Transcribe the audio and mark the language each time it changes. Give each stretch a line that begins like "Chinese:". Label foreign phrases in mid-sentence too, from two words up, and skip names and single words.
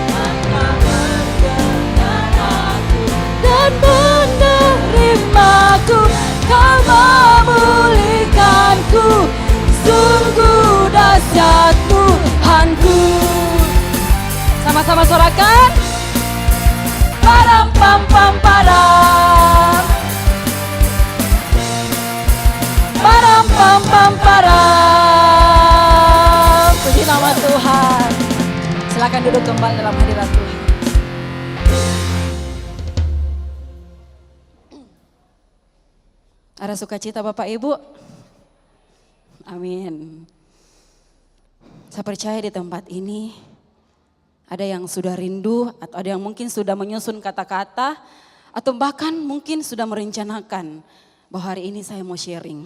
Indonesian: Dan menerimaku. Kau memulihkanku. Sungguh dahsyat Tuhanku. Sama-sama sorakan. Param pam pam param. Param pam pam param. Puji nama Tuhan. Silakan duduk kembali dalam hadirat Tuhan. Ada sukacita Bapak Ibu? Amin. Saya percaya di tempat ini ada yang sudah rindu atau ada yang mungkin sudah menyusun kata-kata atau bahkan mungkin sudah merencanakan bahwa hari ini saya mau sharing.